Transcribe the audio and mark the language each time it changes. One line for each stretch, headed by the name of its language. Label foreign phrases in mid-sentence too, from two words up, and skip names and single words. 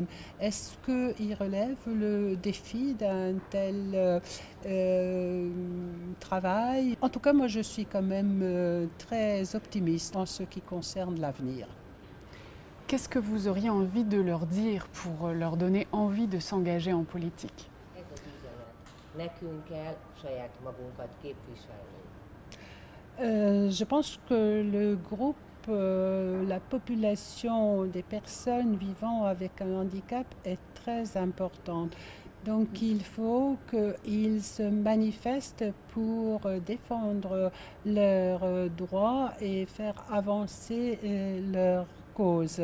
French: Est-ce qu'ils relèvent le défi d'un tel travail? En tout cas, moi je suis quand même très optimiste en ce qui concerne l'avenir. Qu'est-ce que vous auriez envie de leur dire pour leur donner envie de s'engager en politique?
Hungarian: Ez az üzenet. Nekünk kell saját magunkat képviselni.
French: Je pense que le groupe, la population des personnes vivant avec un handicap est très importante. Donc il faut qu'ils se manifestent pour défendre leurs droits et faire avancer leurs causes.